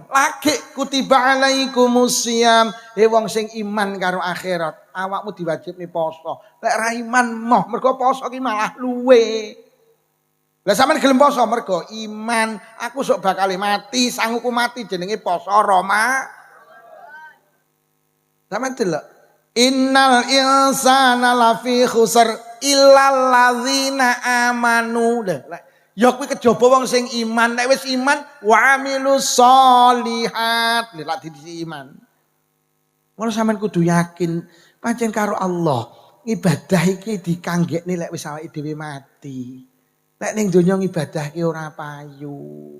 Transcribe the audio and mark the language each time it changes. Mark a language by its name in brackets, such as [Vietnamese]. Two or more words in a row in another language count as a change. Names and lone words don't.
[Javanese] Lagi [Arabic] كتب عليكم الصيام. [Javanese] Wong sing iman karo akhirat, awakmu diwajibne poso. Lek ra iman moh mergo poso ki malah luwe. Lah sampean gelem poso mergo iman, aku sok bakal mati, sanguku mati jenenge poso Roma. Sampeyan delok. [Arabic] إن الإنسان لفي خسر إلا الذين آمنوا. [Javanese] Ya kuwi kejaba wong sing iman, nek wis iman [Arabic] وعملوا الصالحات. [Javanese] Lek dadi iman. Ngono sampean kudu yakin pancen karo Allah. Ibadah iki dikanggekne lek wis awake dhewe mati. Lek ning donya ibadah ki ora payu.